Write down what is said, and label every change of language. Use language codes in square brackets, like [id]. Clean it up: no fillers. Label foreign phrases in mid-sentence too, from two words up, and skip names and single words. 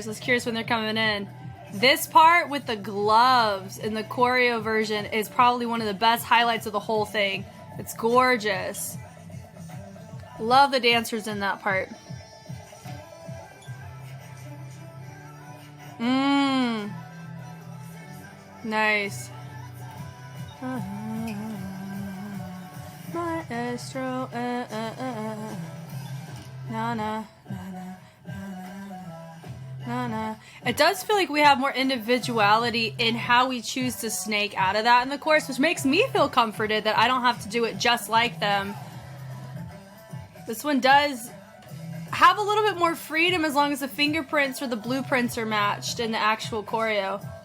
[en] I was curious when they're coming in. This part with the gloves in the choreo version is probably one of the best highlights of the whole thing. It's gorgeous. Love the dancers in that part. Nice. Maestro, na na. It does feel like we have more individuality in how we choose to snake out of that in the course, which makes me feel comforted that I don't have to do it just like them. This one does have a little bit more freedom as long as the fingerprints or the blueprints are matched in the actual choreo.